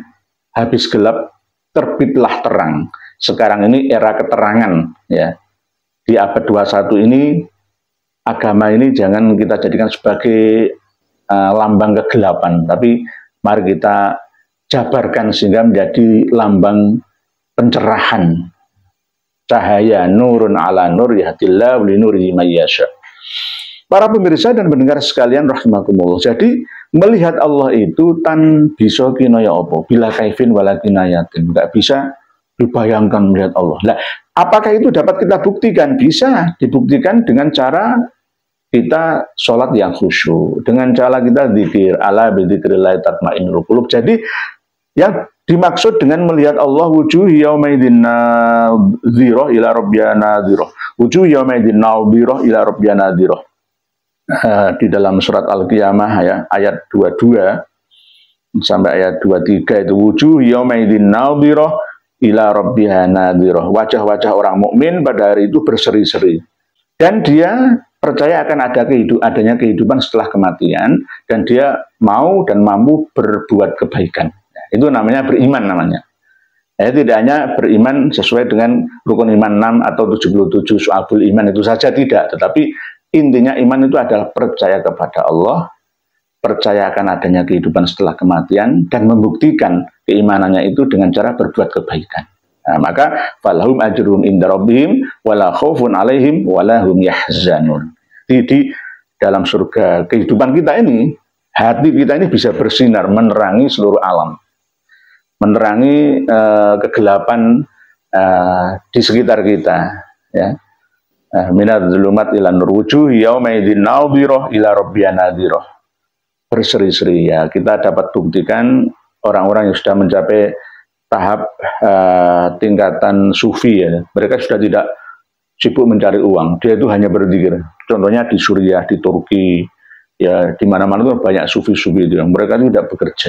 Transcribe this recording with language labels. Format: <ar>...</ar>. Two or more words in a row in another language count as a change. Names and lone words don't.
<id>Habis gelap terbitlah terang. Sekarang ini era keterangan ya. Di abad 21 ini agama ini jangan kita jadikan sebagai lambang kegelapan, tapi mari kita jabarkan sehingga menjadi lambang pencerahan.</id> <ar>Cahaya نور على نور يهدي الله لنوره من يشاء.</ar> <id>Para pemirsa dan pendengar sekalian rahimakumullah. Jadi melihat Allah itu tan bisa kinaya apa</id> <ar>بلا كيف ولا كناية.</ar> <id>Enggak bisa dibayangkan melihat Allah. Nah, apakah itu dapat kita buktikan? Bisa dibuktikan dengan cara kita sholat yang khusyuk, dengan cara kita zikir,</id> <ar>ألا بذكر الله تطمئن القلوب.</ar> <id>Jadi yang dimaksud dengan melihat Allah,</id> <ar>وجوه يومئذ ناضرة إلى ربها ناظرة. وجوه يومئذ ناضرة إلى ربها ناظرة.</ar> <id>Di dalam surat Al-Qiyamah ya, ayat 22 sampai ayat 23 itu,</id> <ar>وجوه يومئذ ناضرة إلى ربها ناظرة.</ar> <id>Wajah-wajah orang mukmin pada hari itu berseri-seri. Dan dia percaya akan adanya kehidupan setelah kematian, dan dia mau dan mampu berbuat kebaikan. Itu namanya beriman namanya. Ya, tidak hanya beriman sesuai dengan rukun iman 6 atau 77</id> <ar>شعب الإيمان</ar> <id>itu saja, tidak. Tetapi intinya iman itu adalah percaya kepada Allah, percaya akan adanya kehidupan setelah kematian, dan membuktikan keimanannya itu dengan cara berbuat kebaikan.</id> <ar>Nah, maka فلهم أجرهم عند ربهم ولا خوف عليهم ولا هم يحزنون.</ar> <id>Di dalam surga kehidupan kita ini, hati kita ini bisa bersinar menerangi seluruh alam, menerangi kegelapan di sekitar kita, ya.</id> <ar>من الظلمات إلى النور وجوه يومئذ ناضرة إلى ربها ناظرة.</ar> <id>Berseri-seri, ya, kita dapat buktikan orang-orang yang sudah mencapai tahap tingkatan sufi, ya. Mereka sudah tidak sibuk mencari uang, dia itu hanya berzikir. Contohnya di Suriah, di Turki, ya, di mana-mana itu banyak sufi-sufi itu yang mereka tidak bekerja.</id>